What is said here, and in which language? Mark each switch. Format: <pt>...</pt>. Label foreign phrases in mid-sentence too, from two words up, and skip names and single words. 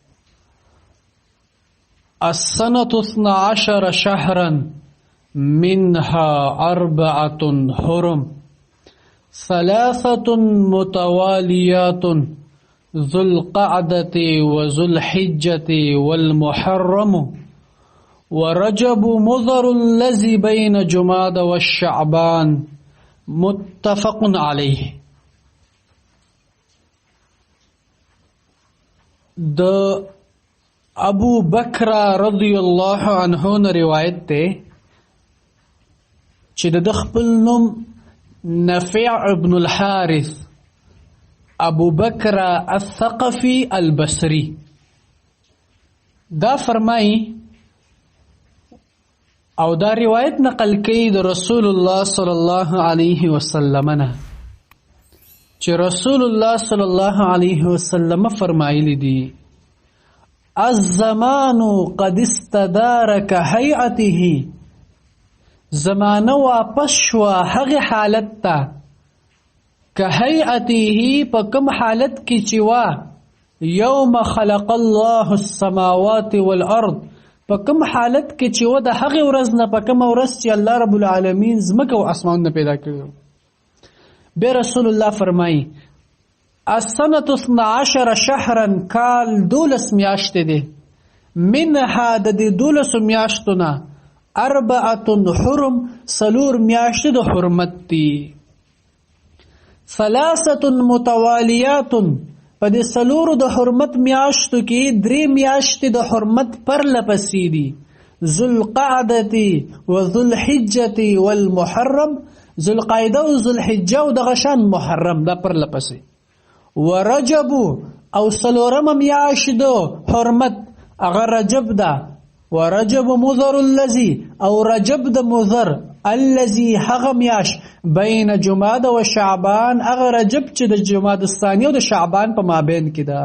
<ar>السنة 12 شهرا، منها 4 حرم، 3 متواليات، ذو القعدة وذو الحجة والمحرم، ورجب مضر الذي بين جماد والشعبان. متفق عليه.</ar> <ps>ابو بکر رضی الله عنه نه روایت ده چې د خپل نوم نافع ابن الحارث ابو بکر الثقفي البصري دا فرمایي او دا روایت نقل کوي د رسول الله صلی الله علیه وسلم نه چې رسول الله صلی الله علیه وسلم فرمایلی دي:</ps> <ar>الزمان قد استدار كهيئته.</ar> <ps>زمانه واپس شوه هغه حالت ته كهيئته په کوم حالت کې چې وا</ps> <ar>يوم خلق الله السماوات والارض،</ar> <ps>په کوم حالت کې چې و د هغه ورځ نه په کوم ورځ چې الله رب العالمین زمکه او اسمانونه پیدا کړو. به رسول الله فرمایي:</ps> <ar>السنة 12 شهرا،</ar> <ps>کال 12 میاشتې دي، منها د دې 12 میاشتو نه 4 حرم، 4 میاشتې د حرمت دي، 3 متوالیات، په دې 4 د حرمت میاشتو کې 3 میاشتې د حرمت پر لپسې دي،</ps> <ar>ذو القعدة وذو الحجة والمحرم،</ar> <ps>ذو القعده او ذو الحجه او د غشان محرم دا پر لپسې، ورجب او 4 میاشت دو حرمت اغه رجب دا،</ps> <ar>ورجب مضر الذي</ar> <ps>او رجب د مضر الذي هغه میاش بین جماد و شعبان، اغه رجب چې د جماد الثانی او د شعبان په مابین کې ده.</ps>